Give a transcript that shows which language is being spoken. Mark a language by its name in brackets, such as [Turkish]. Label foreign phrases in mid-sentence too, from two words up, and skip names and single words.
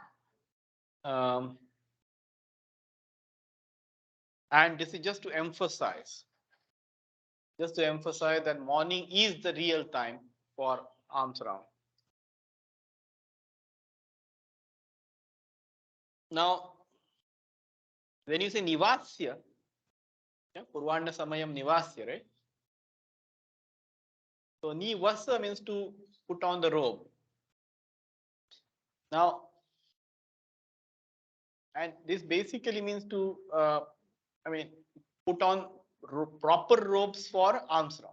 [English] And this is just to emphasize that morning is the real time for alms round. Now, when you say nivasya, yeah, [Sanskrit] Purvanna Samayam nivasya, [English] right? So nivasa means to put on the robe. Now, and this basically means to, put on proper robes for alms round.